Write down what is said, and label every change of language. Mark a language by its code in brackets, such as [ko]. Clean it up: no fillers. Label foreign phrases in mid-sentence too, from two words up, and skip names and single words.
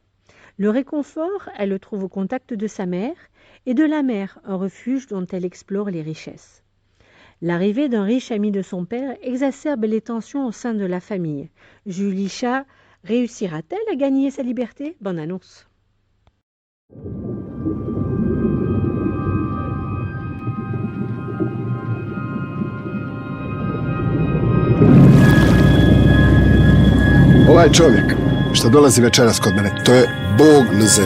[fr] Le réconfort, elle le trouve au contact de sa mère et de la mer, un refuge dont elle explore les richesses. L'arrivée d'un riche ami de son père exacerbe les tensions au sein de la famille. Julija réussira-t-elle à gagner sa liberté? Bonne annonce. [hr] Ovaj čovjek što dolazi večeras kod mene, to je Bog na zemlji.